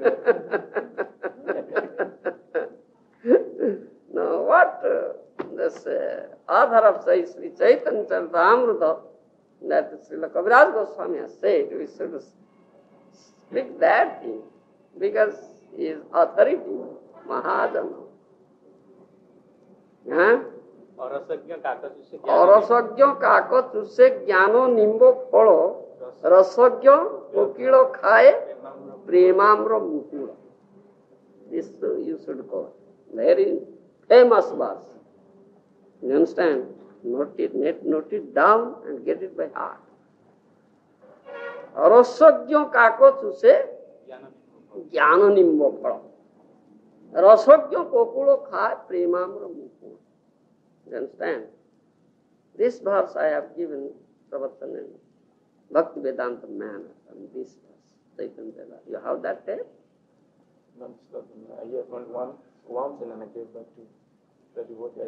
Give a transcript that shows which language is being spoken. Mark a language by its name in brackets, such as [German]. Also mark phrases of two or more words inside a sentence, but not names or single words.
[English] Now what this author of Sri Caitanya-caritāmṛta, that Srila Goswami has said, we should speak that thing, because he is authority, Maharaja. [Bangla] অরসজ্ঞ কাকত চুষে জ্ঞান নিম্ব ফল রসজ্ঞ কোকিল খায় প্রেমাম্র মুকুল. [English] This you should go. Very famous verse. You understand? Note it down and get it by heart. [Bangla] রসজ্ঞ কাকত চুষে জ্ঞান নিম্ব ফল রসজ্ঞ কোকুল খায় প্রেমাম্র মুকুল. [English] You understand? This verse I have given Prabhupada in Bhakti Vedanta manner from this verse. Caitanya. You have that tape? No, I heard only once and then I gave back to the devotee.